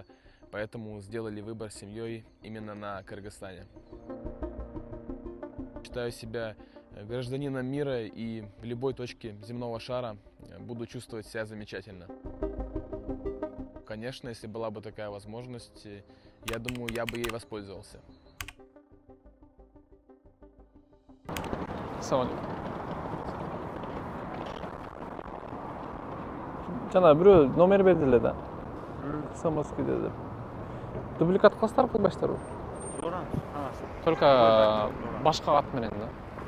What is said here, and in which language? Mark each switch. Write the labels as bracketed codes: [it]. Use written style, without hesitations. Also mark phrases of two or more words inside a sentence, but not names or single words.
[ru] Поэтому сделали выбор с семьей именно на Кыргызстане. Считаю себя гражданином мира и в любой точке земного шара буду чувствовать себя замечательно. Конечно, если была бы такая возможность, я думаю, я бы ей воспользовался. [ky] Жана бирөө номер берди эле да. Самоский dedi. Дубликат кыласыздар кылбайсыздарбы? Только башка ат менен да.